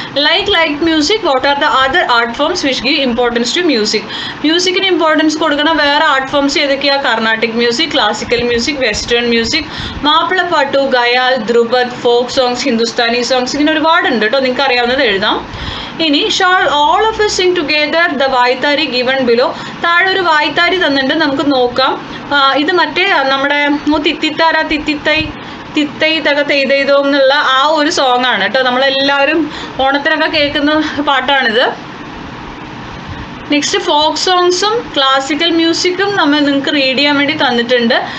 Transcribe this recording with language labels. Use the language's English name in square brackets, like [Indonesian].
[English] Light music, what are the other art forms which give importance to music. [Malayalam] മ്യൂസിക്കിന് importance കൊടുക്കുന്ന വേറെ art forms ഏതൊക്കെയാണ്? Carnatic music, classical music, western music, മാപ്പിളപ്പാട്ടു, ഗയാൽ, Dhrupad, folk songs, Hindustani songs. ഇങ്ങനെ ഒരുപാടുണ്ട് കേട്ടോ, നിങ്ങൾക്ക് അറിയാവുന്നത് എഴുതാം. [English] ഇനി shall all of us sing together the vaythari given below. [Malayalam] താഴെ ഒരു വായ്ത്താരി തന്നിട്ടുണ്ട്, നമുക്ക് നോക്കാം. ഇത് മറ്റേ നമ്മുടെ തിത്തിത്താര തിത്തൈ തക തെയ്തോ എന്നുള്ള ആ ഒരു സോങ് ആണ് കേട്ടോ. നമ്മളെല്ലാവരും ഓണത്തിനൊക്കെ കേൾക്കുന്ന പാട്ടാണിത്. നെക്സ്റ്റ് ഫോക്ക് സോങ്സും ക്ലാസിക്കൽ മ്യൂസിക്കും നിങ്ങൾക്ക് റീഡ് ചെയ്യാൻ വേണ്ടി തന്നിട്ടുണ്ട്.